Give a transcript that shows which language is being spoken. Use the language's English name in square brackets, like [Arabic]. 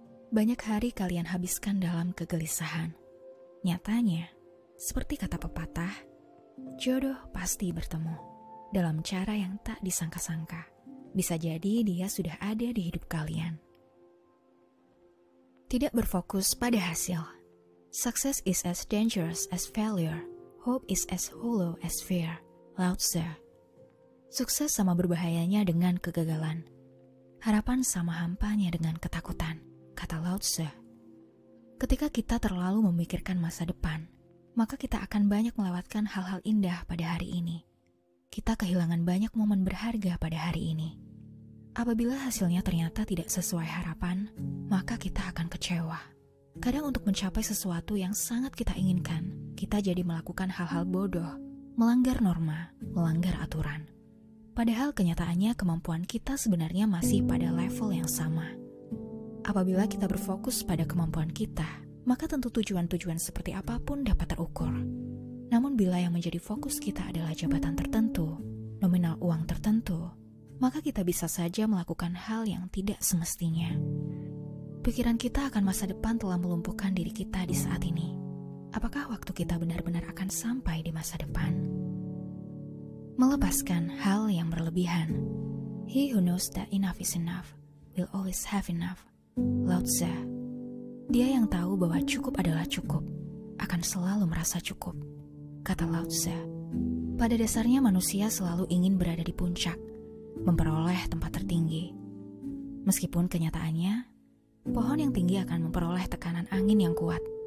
[Indonesian] Banyak hari kalian habiskan dalam kegelisahan. Nyatanya, seperti kata pepatah, jodoh pasti bertemu dalam cara yang tak disangka-sangka. Bisa jadi dia sudah ada di hidup kalian. Tidak berfokus pada hasil. [English] Success is as dangerous as failure. Hope is as hollow as fear. [Indonesian] Lao Tse. Sukses sama berbahayanya dengan kegagalan. Harapan sama hampanya dengan ketakutan. Kata Lao Tse. Ketika kita terlalu memikirkan masa depan, maka kita akan banyak melewatkan hal-hal indah pada hari ini. Kita kehilangan banyak momen berharga pada hari ini. Apabila hasilnya ternyata tidak sesuai harapan, maka kita akan kecewa. Kadang untuk mencapai sesuatu yang sangat kita inginkan, kita jadi melakukan hal-hal bodoh, melanggar norma, melanggar aturan. Padahal kenyataannya kemampuan kita sebenarnya masih pada level yang sama. Apabila kita berfokus pada kemampuan kita, maka tentu tujuan-tujuan seperti apapun dapat terukur. Namun bila yang menjadi fokus kita adalah jabatan tertentu, nominal uang tertentu, maka kita bisa saja melakukan hal yang tidak semestinya. Pikiran kita akan masa depan telah melumpuhkan diri kita di saat ini. apakah waktu kita benar-benar akan sampai di masa depan? Melepaskan hal yang berlebihan. [English] He who knows that enough is enough will always have enough. Lao Tzu. [Indonesian] Dia yang tahu bahwa cukup adalah cukup akan selalu merasa cukup, kata Lao Tzu. Pada dasarnya manusia selalu ingin berada di puncak, memperoleh tempat tertinggi. Meskipun kenyataannya, pohon yang tinggi akan memperoleh tekanan angin yang kuat.